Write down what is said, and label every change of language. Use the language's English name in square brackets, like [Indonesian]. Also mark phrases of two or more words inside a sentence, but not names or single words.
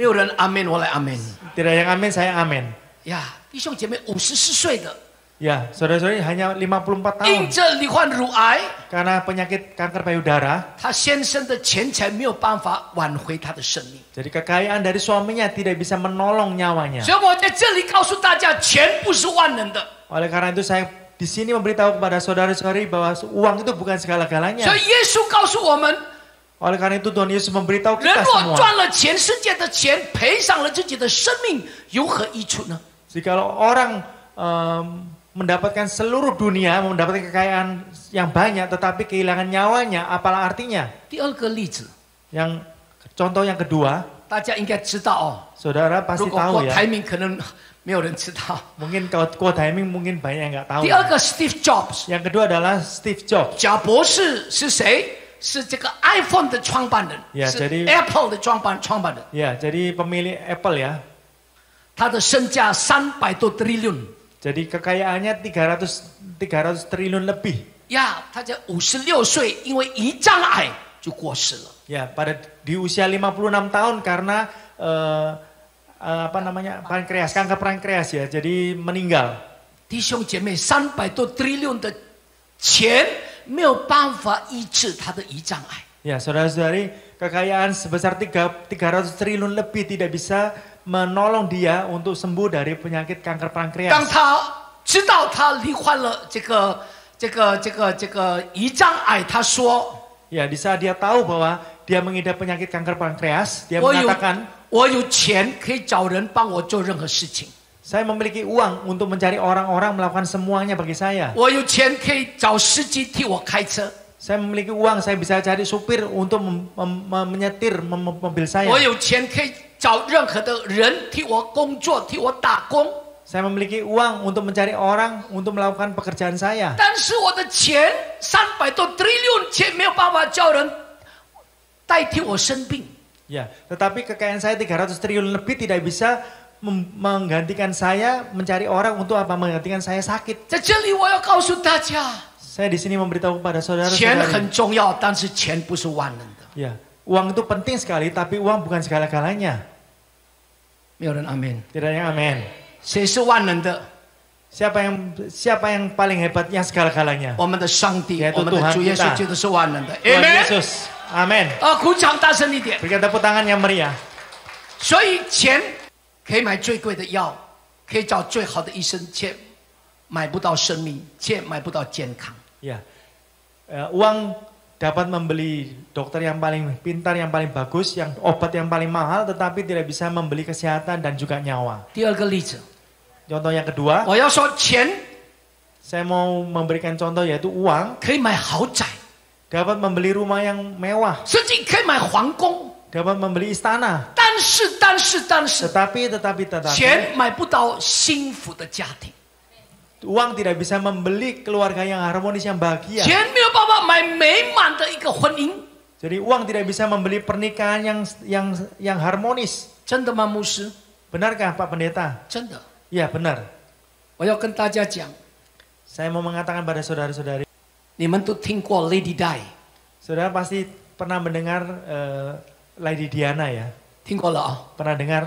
[Chinese] 没有人阿门，我来阿门。 [Indonesian] Tidak yang amin, saya amin. [Chinese] 呀，弟兄姐妹，54岁的， [Indonesian] Ya, saudara-saudari hanya 54 [Chinese] 因 [Indonesian] tahun [Chinese] 着罹患乳癌， [Indonesian] karena penyakit kanker payudara. [Chinese] 他先生的钱财没有办法挽回他的生命。 [Indonesian] Jadi kekayaan dari suaminya tidak bisa menolong nyawanya. [Chinese] 所以我在这里告诉大家，钱不是万能的。 [Indonesian] Oleh karena itu saya di sini memberitahu kepada saudara-saudari bahwa uang itu bukan segala-galanya. [Chinese] 所以耶稣告诉我们， [Indonesian] Oleh karena itu Tuhan Yesus memberitahu [Chinese] 人 [Indonesian] kita [Chinese] 若 [Indonesian] semua. [Chinese] 赚了全世界的钱，赔上了自己的生命，有何益处呢？ [Indonesian] Jikalau orang mendapatkan seluruh dunia, mendapatkan kekayaan yang banyak, tetapi kehilangan nyawanya, apalah artinya? [Chinese] 第二个例子， [Indonesian] Yang contoh yang kedua, [Chinese] 大家应该知道哦。 [Indonesian] saudara [Chinese] 如 [Indonesian] pasti [Chinese] 果 [Indonesian] tahu [Chinese] 郭 [Indonesian] ya. [Chinese] 台铭可能没有人知道。 [Indonesian] Mungkin kalau quote timing mungkin banyak yang nggak tahu. [Chinese] 第二个 Steve Jobs， [Indonesian] Yang kedua adalah Steve Jobs. [Chinese] 贾博士是谁？是这个 iPhone 的创办人， [Indonesian] Ya, [Chinese] 是 [Indonesian] jadi- [Chinese] Apple 的创办人。 [Indonesian] Ya, jadi pemilik Apple ya. [Chinese] 他的身价300多 trillion。 [Indonesian] Jadi kekayaannya 300 triliun lebih. [Chinese] 呀，他在56岁因为胰脏癌就过世了。 [Indonesian] Ya, di usia 56 tahun karena apa namanya? Kanker pankreas ya. Jadi meninggal. [Chinese] 弟兄姐妹，300多 trillion 的钱没有办法医治他的胰脏癌。 [Indonesian] Ya, saudara-saudari, kekayaan sebesar 300 triliun lebih tidak bisa menolong dia untuk sembuh dari penyakit kanker [Chinese] 当 [Indonesian] pankreas. [Chinese] 他知道他罹患了这个胰脏癌，他说 [Indonesian] Ya, di saat dia tahu bahwa dia mengidap penyakit kanker pankreas, dia [Chinese] 我有 [Indonesian] mengatakan, [Chinese] 我有钱可以找人帮我做任何事情， [Indonesian] saya memiliki uang untuk mencari orang-orang melakukan semuanya bagi saya. [Chinese] 我有钱可以找司机替我开车， [Indonesian] Saya memiliki uang, saya bisa cari supir untuk menyetir mobil saya. [Chinese] 我有钱可以找任何的人替我工作，替我打工。 [Indonesian] Saya memiliki uang untuk mencari orang untuk melakukan pekerjaan saya. [Chinese] 但是我的钱300多 trillion 钱没有办法叫人代替我生病。 [Indonesian] Ya, tetapi kekayaan saya 300 triliun lebih tidak bisa menggantikan saya mencari orang untuk apa? Menggantikan saya sakit. [Chinese] 在这里我要告诉大家， [Indonesian] Saya di sini memberitahu kepada [Chinese] 钱 [Indonesian] saudara-saudari. [Chinese] 很重要，但是钱不是万能的。 [Indonesian] Ya, uang itu penting sekali, tapi uang bukan segala-galanya. [Chinese] 没有人阿门。 [Indonesian] Tidak yang amin. [Chinese] 谁是万能的？ [Indonesian] Siapa yang paling hebat yang segala-galanya? [Chinese] 我们的上帝， [Indonesian] Yaitu [Chinese] 我们的 [Indonesian] Tuhan [Chinese] 主耶稣 [Indonesian] kita [Chinese] 就是万能的。 [Indonesian] Tuhan [Chinese] Amen。 [Indonesian] Yesus. Amin. [Chinese] 鼓掌大声一点。 [Indonesian] Berikan tepuk tangan yang meriah. [Chinese] 所以钱可以买最贵的药，可以找最好的医生，却买不到生命，却买不到健康。 [Indonesian] Ya, uang dapat membeli dokter yang paling pintar, yang paling bagus, yang obat yang paling mahal, tetapi tidak bisa membeli kesehatan dan juga nyawa. [Chinese] 第二个例子， [Indonesian] Contoh yang kedua, [Chinese] 我要说钱 [Indonesian] saya mau memberikan contoh yaitu uang [Chinese] 可以买豪宅， [Indonesian] dapat membeli rumah yang mewah, [Chinese] 甚至可以买皇宫， [Indonesian] dapat membeli istana, [Chinese] 但是， [Indonesian] tetapi [Chinese] 钱买不到幸福的家庭， [Indonesian] uang tidak bisa membeli keluarga yang harmonis, yang bahagia. [Chinese] 钱没有办法买美满的一个婚姻。 [Indonesian] Jadi uang tidak bisa membeli pernikahan yang harmonis. [Chinese] 真的吗，牧师？ [Indonesian] Benarkah Pak Pendeta? [Chinese] 真的， [Indonesian] Ya benar. [Chinese] 我要跟大家讲， [Indonesian] Saya mau mengatakan pada saudara-saudari, [Chinese] 你们都听过 Lady Di， [Indonesian] saudara pasti pernah mendengar Lady Diana ya? [Chinese] 听过了啊、 [Indonesian] Pernah dengar?